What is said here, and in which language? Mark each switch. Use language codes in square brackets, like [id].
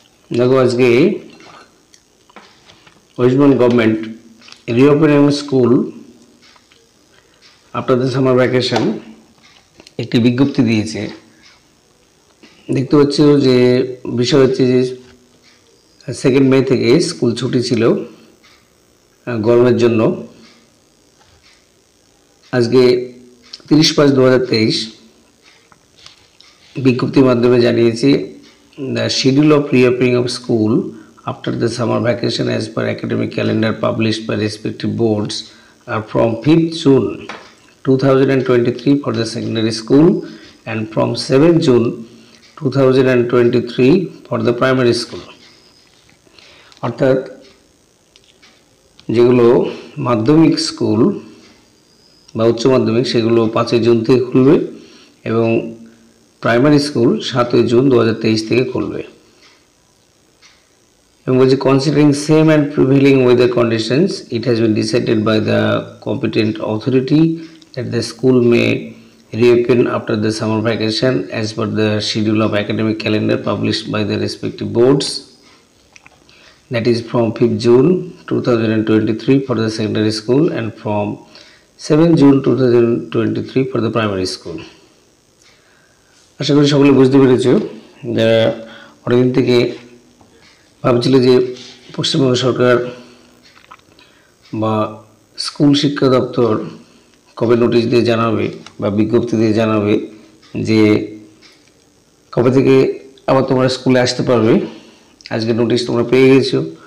[bn] দেখো আজকে [en] West Bengal government reopening school after the summer vacation [bn] একটি বিজ্ঞপ্তি দিয়েছে। দেখতে পাচ্ছ যে বিষয় হচ্ছে যে 2 মে থেকে স্কুল ছুটি ছিল গরমের জন্য। আজকে 30/5/2023 বিজ্ঞপ্তির মাধ্যমে জানিয়েছে [en] the schedule of reopening of school after the summer vacation as per academic calendar published by respective boards are from 5th June 2023 for the secondary school and from 7th June 2023 for the primary school. [bn] অর্থাৎ যেগুলো মাধ্যমিক school বা উচ্চ মাধ্যমিক সেগুলো 5 June থেকে খুলবে এবং প্রাইমারি স্কুল 7 জুন 2023 থেকে খুলবে। এবং বলছে [en] considering same and prevailing weather conditions, it has been decided by the competent authority that the school may reopen after the summer vacation as per the schedule of academic calendar published by the respective boards, that is from 5th June 2023 for the secondary school and from 7th June 2023 for the primary school. [bn] আশা করি সকলে বুঝতে পেরেছো। যারা অনেকদিন থেকে ভাবছিল যে পশ্চিমবঙ্গ সরকার বা স্কুল শিক্ষা দপ্তর কবে নোটিশ দিয়ে জানাবে বা বিজ্ঞপ্তি দিয়ে জানাবে যে কবে থেকে আবার তোমরা স্কুলে আসতে পারবে, আজকে নোটিশ তোমরা পেয়ে গেছো।